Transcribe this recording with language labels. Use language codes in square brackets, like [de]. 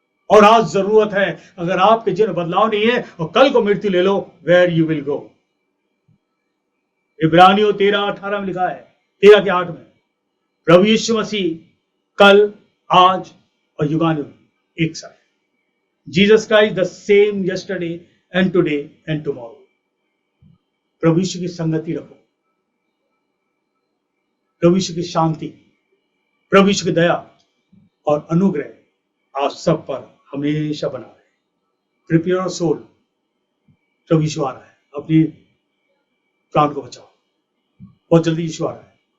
[hi] और आज जरूरत है, अगर आपके जीवन में बदलाव नहीं है और कल को मृत्यु ले लो, [en] Where you will go. [hi] इब्रानियों 13:18 में लिखा है, 13 के 8 में, प्रभु यीशु मसीह कल, आज और युगानुयुग एक साथ। [en] Jesus Christ the same yesterday and today and tomorrow। [hi] प्रभु यीशु की संगति रखो, प्रभु यीशु की शांति, प्रभु यीशु की दया और अनुग्रह आप सब पर हमेशा बना रहे। [en] prepare your soul, [hi] प्रभु यीशु आ रहा है, अपनी प्राण को बचाओ, बहुत जल्दी यीशु आ रहा है।